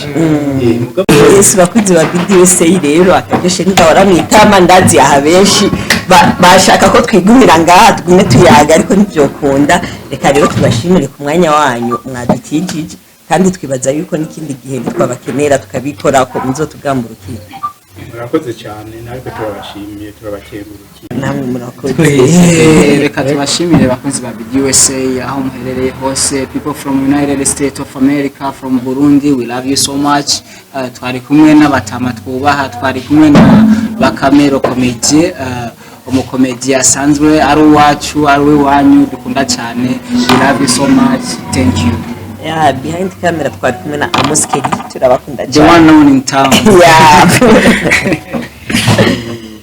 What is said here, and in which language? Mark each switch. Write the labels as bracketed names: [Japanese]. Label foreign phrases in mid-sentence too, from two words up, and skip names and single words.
[Rundi] Yesu bakunzi ba BDSA rero akadeshe ndahora mwitama ndazi aha benshi bashaka ko twigumira ngaha tugume tuyaga ariko ntibyokunda reka rero tubashimire ku mwanya wanyu mwadukijije kandi twibaza yuko n'ikindi gihe twabakenera tukabikora ko muzotugamburukira murakoze cyane natwe turabashimiye turabakengurukiye namwe murakoze reka tubashimire bakunzi ba BDUSA aho muherereye hose [English] people from United States of America from Burundi we love you so much [Rundi] twari kumwe n'abatama twubaha twari kumwe na Bakame Comedian umukomedi asanzwe ari uwacu ari wanyu dukunda cyane [English] we love you so much thank you behind camera [Rundi] twari kumwe na Amos Kelly turabakunda [English] the one known in town yeah